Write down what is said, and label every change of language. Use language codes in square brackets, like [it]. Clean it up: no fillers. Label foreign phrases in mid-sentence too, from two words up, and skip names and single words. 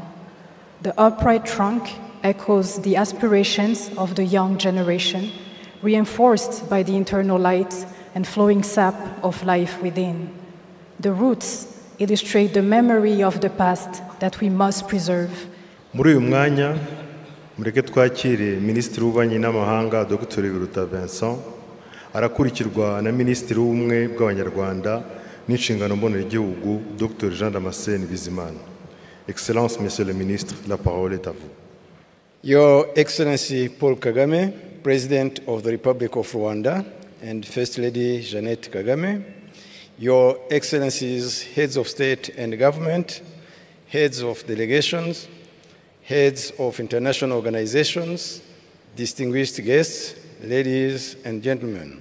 [en] The upright trunk echoes the aspirations of the young generation, reinforced by the internal light and flowing sap of life within. The roots illustrate the memory of the past that we must preserve. [rw] Muri uyu mwanya mureke twakire Minisitiri w'Ububanyi n'Amahanga Dr. Biruta Vincent, arakurikirwa na Minisitiri w'Ubumwe bw'Abanyarwanda n'inshingano mboneragihugu Dr. Jean Damascene Bizimana. [fr] Excellence, Monsieur le Ministre, la parole est à vous. [en] Your Excellency Paul Kagame, President of the Republic of Rwanda, and First Lady Jeannette Kagame, Your Excellencies, Heads of State and Government, Heads of Delegations, Heads of International Organizations, distinguished guests, ladies and gentlemen.